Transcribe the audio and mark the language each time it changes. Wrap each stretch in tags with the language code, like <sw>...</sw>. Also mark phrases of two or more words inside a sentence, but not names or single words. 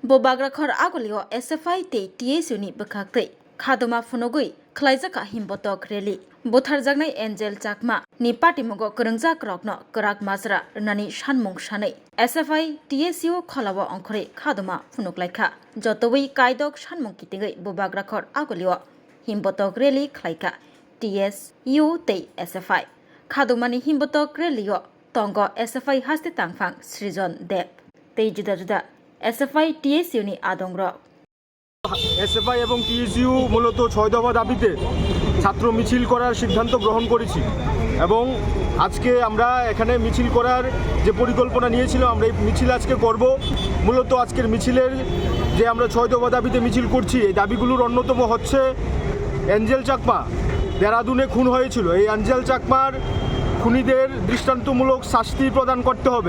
<trp>Bobagrakhor agolio SFI te TSU ni bekakte khadoma funogui khlaijaka himbotok reli botharjagnai Angel Chakma ni patimugo korungjak rokno korak masra nani sanmung sanai SFI TSU kholawa ongkhore khadoma funoklaikha jotoi kaidok sanmung kitingai Bobagrakhor agolio himbotok reli khlaika TSU te SFI khadomani himbotok relio tongo SFI haste tangphang Srijon Deb tei juda juda SFI TSU ni adongrok</trp> <bn>এসএফআই এবং টিএসইউ মূলত ৬ দফা দাবিতে ছাত্র মিছিল করার সিদ্ধান্ত গ্রহণ করেছি এবং আজকে আমরা এখানে মিছিল করার যে পরিকল্পনা নিয়েছিলাম আমরা এই মিছিল আজকে করব। মূলত আজকের মিছিলের যে আমরা ৬ দফা দাবিতে মিছিল করছি এই দাবিগুলোর অন্যতম হচ্ছে অ্যাঞ্জেল চাকমা দেরাদুনে খুন হয়েছিল, এই অ্যাঞ্জেল চাকমার খুনিদের দৃষ্টান্তমূলক শাস্তি প্রদান করতে হবে।</bn>